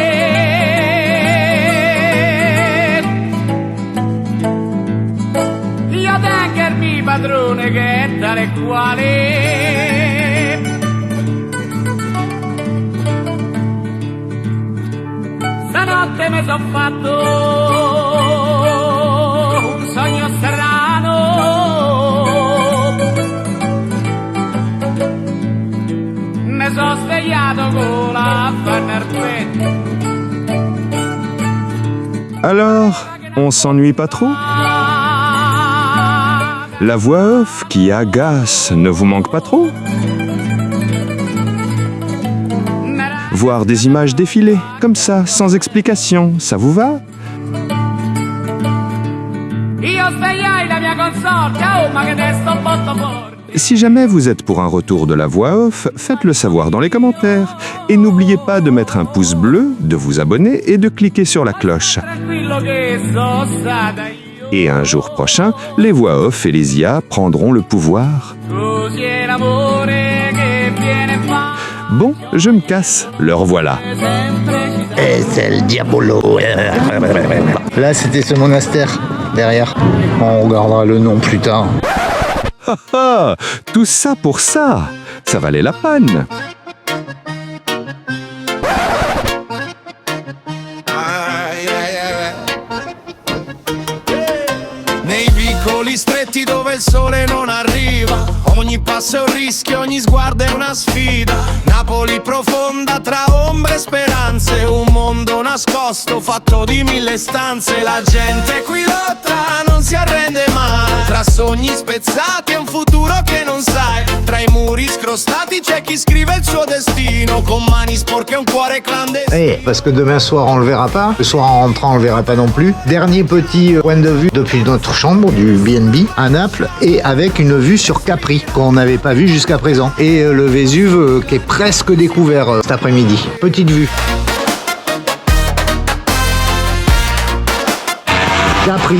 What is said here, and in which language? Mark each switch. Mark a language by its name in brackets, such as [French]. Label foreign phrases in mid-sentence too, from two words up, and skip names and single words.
[Italian] Io tengo il mio padrone che è tale e quale. stanotte mi son fatto un sogno strano. Mi sono svegliato con la fanartuetta. [French] Alors, on s'ennuie pas trop? La voix off qui agace ne vous manque pas trop? Voir des images défiler, comme ça, sans explication, ça vous va? [Italian] Io svegliai la mia consorte, oh ma che testo botto forte. [French] Si jamais vous êtes pour un retour de la voix off, faites-le savoir dans les commentaires. Et n'oubliez pas de mettre un pouce bleu, de vous abonner et de cliquer sur la cloche. [Italian] Tranquillo che so stata io. [French] Et un jour prochain, les voix off et les IA prendront le pouvoir. [Italian] Così è l'amore che viene fa. [French] Bon, je me casse, le revoilà. Et c'est le diabolo. Là, c'était ce monastère, derrière. On regardera le nom plus tard. Ah ah, tout ça pour ça, ça valait la peine. [Italian] Nei vicoli stretti dove il sole non arriva, ogni passo è un rischio, ogni sguardo è una sfida. Napoli profonda tra ombre e speranze, un mondo nascosto fatto di 1000 stanze. La gente qui lotta, non si arrende mai, tra sogni spezzati e un futuro che non sai. Tra i muri scrostati c'è chi scrive il suo destino, con mani sporche e un cuore clandestino. [French] Eh, parce que demain soir on le verra pas, le soir en rentrant on le verra pas non plus. Dernier petit point de vue depuis notre chambre du B&B à Naples et avec une vue sur Capri qu'on n'avait pas vu jusqu'à présent. Et le Vésuve qui est presque découvert cet après-midi. Petite vue. Capri.